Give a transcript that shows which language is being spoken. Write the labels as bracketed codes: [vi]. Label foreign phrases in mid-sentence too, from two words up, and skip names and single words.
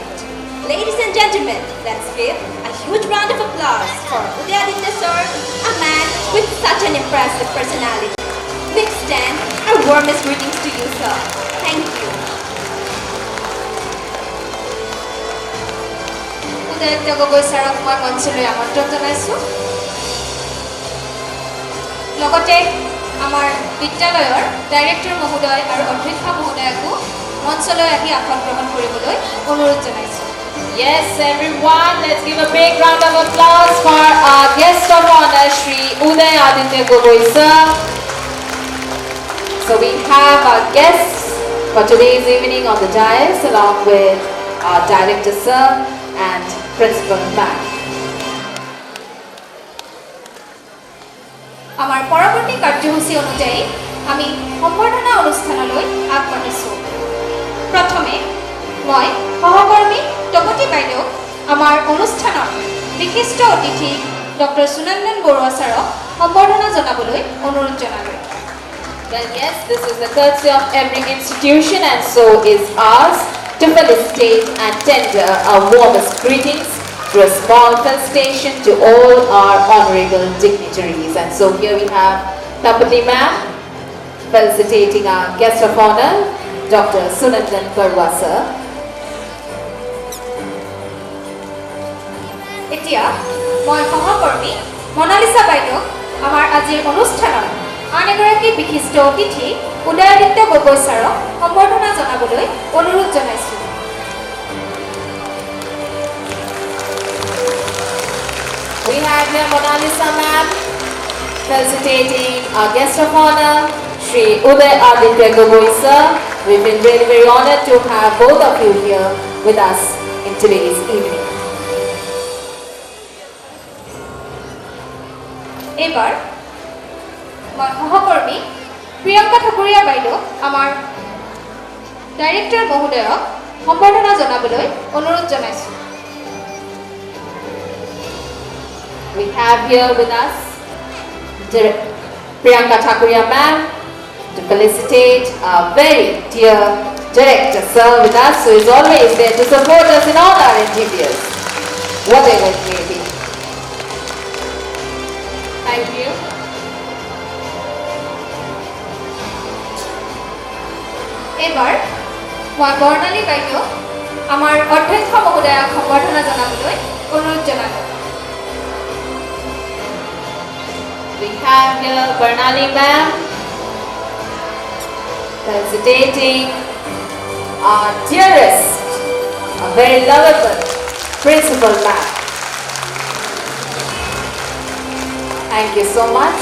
[en] Ladies and gentlemen, let's give a huge round of applause for Udayaditya sir, a man with such an impressive personality. We extend our warmest greetings to you, sir. Thank you. [as] Udayaditya Gogoi sirক মই মঞ্চলৈ আমন্ত্ৰণ জনাইছো। লগতে আমাৰ বিদ্যালয়ৰ ডাইৰেক্টৰ মহোদয় আৰু অধ্যক্ষ মহোদয়কো মঞ্চলৈ আহি আসন গ্ৰহণ কৰিবলৈ অনুৰোধ জনাইছো। [en] Yes, everyone, let's give a big round of applause for our guest of honor, Shri Udayaditya Gogoi sir. So we have our guests for today's evening on the dais, along with our director sir and principal ma'am. [as] আমাৰ পৰৱৰ্তী কাৰ্যসূচী অনুযায়ী আমি সম্বৰ্ধনা অনুষ্ঠানলৈ আগবাঢ়িছো। প্ৰথমে মই সহকৰ্মী তপতি বাইদেউ আমাৰ অনুষ্ঠানৰ বিশিষ্ট অতিথি ডক্টৰ সুনন্দন বৰুৱা ছাৰক সম্বৰ্ধনা জনাবলৈ অনুৰোধ জনালোঁ। [en] Well, yes, this is the courtesy of every institution, and so is ours, to felicitate and tender our warmest greetings through a small felicitation to all our honorable dignitaries. And so here we have Tapati ma'am felicitating our guest of honor, Dr. Sunandan Barwa sir. [as] এতিয়া মই সহকৰ্মী মনালিসা বাইদেউ আমাৰ আজিৰ অনুষ্ঠানৰ আন এগৰাকী বিশিষ্ট অতিথি উদয়াদিত্য গগৈ ছাৰক সম্বৰ্ধনা জনাবলৈ অনুৰোধ জনাইছো। [en] We have here Monalisa ma'am felicitating our guest of honor, Shri Udayaditya Gogoi sir. We've been very, very honored to have both of you here with us in today's evening. [as] এইবাৰ মই সহকৰ্মী প্ৰিয়ংকা ঠাকুৰীয়া বাইদেউ আমাৰ ডাইৰেক্টৰ মহোদয়ক সম্বৰ্ধনা জনাবলৈ অনুৰোধ জনাইছো। [en] We have here with us Priyanka Thakuria ma'am to felicitate our very dear director sir with us, who is always there to support us in all our endeavors, whatever it may be. Thank you. [as] এইবাৰ মই বৰ্ণালী বাইদেউ আমাৰ অধ্যক্ষ মহোদয়ক সম্বৰ্ধনা জনাবলৈ অনুৰোধ জনালোঁ। [en] We have here Barnali ma'am felicitating our dearest, a very lovable principal ma'am. Thank you so much.